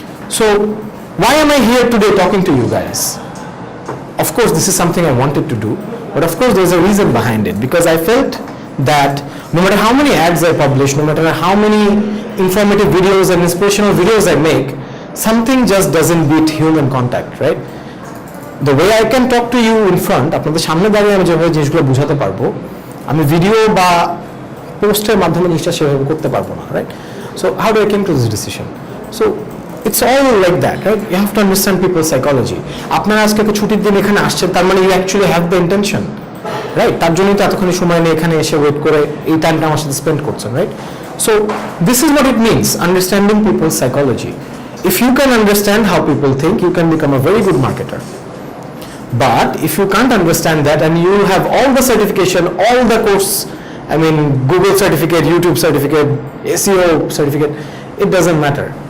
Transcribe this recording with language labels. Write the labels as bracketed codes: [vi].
[en] So why am I here today talking to you guys? Of course, this is something I wanted to do, but of course there's a reason behind it, because I felt that no matter how many ads I publish, no matter how many informative videos and inspirational videos I make, something just doesn't beat human contact, right? The way I can talk to you in front, [bn] আপনাদের সামনে দাঁড়িয়ে আমি যেভাবে জিনিসগুলো বোঝাতে পারবো, আমি video বা পোস্টের মাধ্যমে জিনিসটা সেভাবে করতে পারবো না, right? [en] So how do I came to this decision? So it's all like that, right? You have to understand people's psychology. [bn] আপনারা আজকে একটা ছুটির দিন এখানে আসছেন, তার মানে [en] you actually have the intention, right? [bn] তার জন্যই তো এতক্ষণ সময় নিয়ে এখানে এসে ওয়েট করে এই টাইমটা আমার সাথে স্পেন্ড করছেন, right? [en] So this is what it means, understanding people's psychology. If you can understand how people think, you can become a very good marketer. But if you can't understand that and you have all the certification, all the course, I mean Google certificate, YouTube certificate, SEO certificate, it doesn't matter.